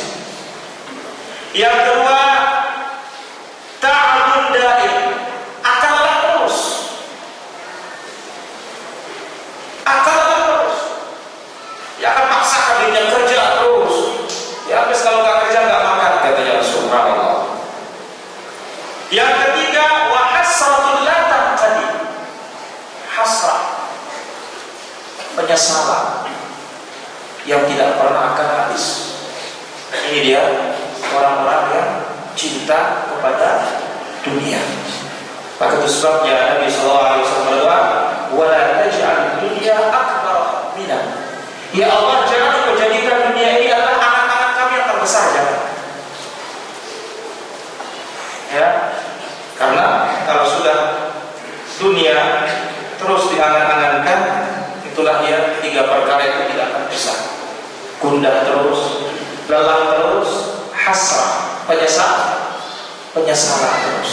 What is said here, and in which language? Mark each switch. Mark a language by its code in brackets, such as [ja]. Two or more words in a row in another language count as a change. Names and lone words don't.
[id] Yang kedua, [ar] تعب دائم, [id] akanlah terus. Ya akan paksakan dirinya kerja terus. Ya habis kalau gak kerja gak makan, katanya subhanallah. Yang ketiga, [ar] وحسرة لا تقضي. [id] Hasrah, penyesalan yang tidak pernah akan habis. Ini dia orang-orang yang cinta kepada dunia. Maka itu sebabnya Nabi [ar] صلى الله عليه وسلم [id] berdoa, [ar] "ولا تجعل دنيا أكبر منا." [id] Ya Allah, jangan Engkau jadikan dunia ini adalah anak-anak kami yang terbesar, jangan. Ya, karena kalau sudah dunia terus diangan-angankan, itulah dia tiga perkara itu tidak akan bisa. Gundah terus, lelah terus, hasrah, penyesalan terus.